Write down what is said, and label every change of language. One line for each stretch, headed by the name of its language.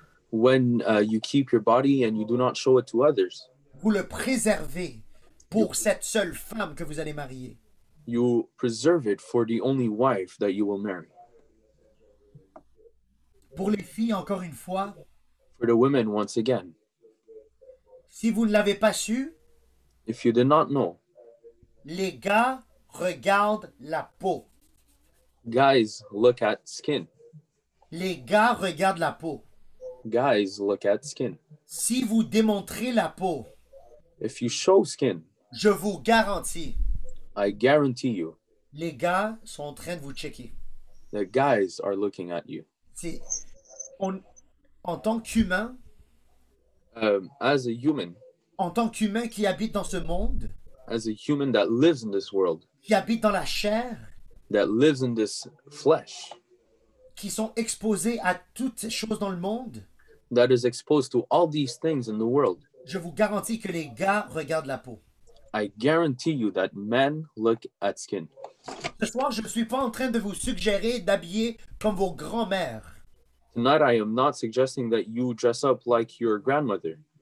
English: When you keep your body and you do not show it to others,
French: vous le préservez pour cette seule femme que vous allez marier.
English: you preserve it for the only wife that you will marry.
French: Pour les filles, encore une fois,
English: For the women, once again,
French: si vous ne l'avez pas su,
English: if you did not know,
French: les gars regardent la peau.
English: guys look at skin.
French: Les gars regardent la peau.
English: Guys look at skin.
French: Si vous démontrez la peau,
English: If you show skin,
French: je vous garantis,
English: I guarantee you,
French: les gars sont en train de vous checker.
English: the guys are looking at you.
French: En tant qu'humain,
English: As a human,
French: en tant qu'humain qui habite dans ce monde,
English: as a human that lives in this world,
French: qui habite dans la chair,
English: that lives in this flesh,
French: qui sont exposés à toutes ces choses dans le monde,
English: that is exposed to all these things in the world,
French: je vous garantis que les gars regardent la peau.
English: I guarantee you that men look at skin.
French: Ce soir, je ne suis pas en train de vous suggérer d'habiller comme vos grands-mères,
English: Tonight, I am not suggesting that you dress up like your grandmother,